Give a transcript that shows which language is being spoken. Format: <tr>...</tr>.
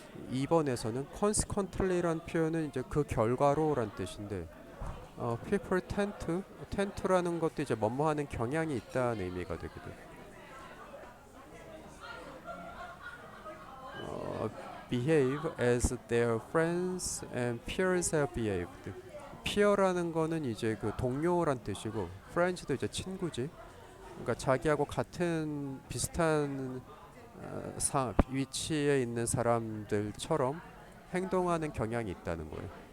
<ko>2번에서는 consequently란 표현은 이제 그 결과로란 뜻인데</ko> <en>people tend to</en> <ko>라는 것도 이제 뭐뭐 하는 경향이 있다는 의미가 되거든.</ko> <en>behave as their friends and peers have behaved.</en> <ko>peer라는 거는 이제 그 동료란 뜻이고 friends도 이제 친구지. 그러니까 자기하고 같은 비슷한 위치에 있는 사람들처럼 행동하는 경향이 있다는 거예요.</ko>